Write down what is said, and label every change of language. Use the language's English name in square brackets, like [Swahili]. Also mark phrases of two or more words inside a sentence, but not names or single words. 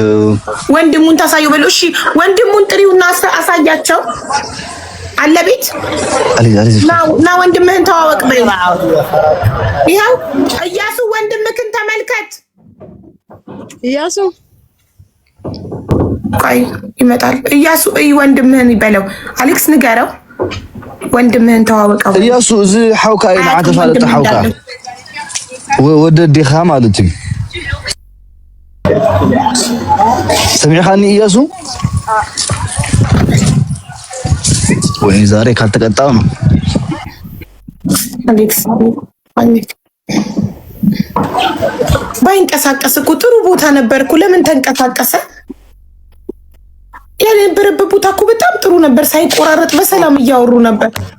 [Amharic] ወንድሙን ታሳየው በለው። እሺ ወንድሙን ጥሪውና አሳያቸው። አለ ቤት ና ወንድምህን ተዋወቅ በይ። ይኸው እያሱ ወንድምህን ተመልከት። እያሱ ቆይ ይመጣል። እያሱ ወንድምህን ይበለው። አሌክስ ንገረው ወንድምህን ተዋወቀው። [Tigrinya] እያሱ እዚ ሐውካ ኢላ ተፋለጠ ሐውካ ወደ ዲኻ ማለት እዩ። ሰሚዕኻኒ እያሱ? [Amharic] ወይ ዛሬ ካልተቀጣው ነው አሌክስ ባይንቀሳቀስ እኮ ጥሩ ቦታ ነበርኩ። ለምን ተንቀሳቀሰ? የነበረበት ቦታ እኮ በጣም ጥሩ ነበር። ሳይቆራረጥ በሰላም እያወሩ ነበር።